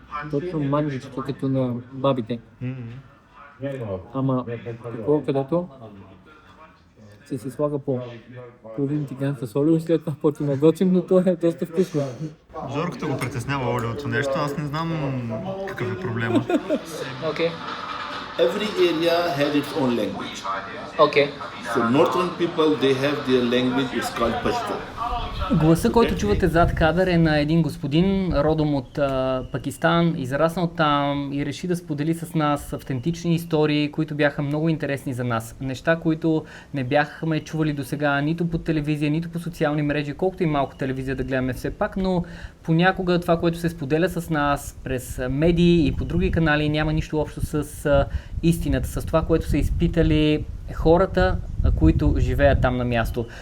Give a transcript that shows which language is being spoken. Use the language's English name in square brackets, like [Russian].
[Bulgarian] Точно манджичка като на бабите. Ама такова, където се слага по половин тиган с олио и след това почва да готвим, но то е доста вкусно. Жорката го притеснява олиото нещо, аз не знам какъв е проблема. Окей. [English] Every area has its own language. [Bulgarian] Окей. [English] So northern people, they have their language, it's called Pashto. [Bulgarian] Гласа, който чувате зад кадър е на един господин, родом от Пакистан, израснал там и реши да сподели с нас автентични истории, които бяха много интересни за нас. Неща, които не бяхме чували досега нито по телевизия, нито по социални мрежи, колкото и малко телевизия да гледаме все пак, но понякога това, което се споделя с нас през медии и по други канали, няма нищо общо с истината, с това, което са изпитали хората, които живеят там на място.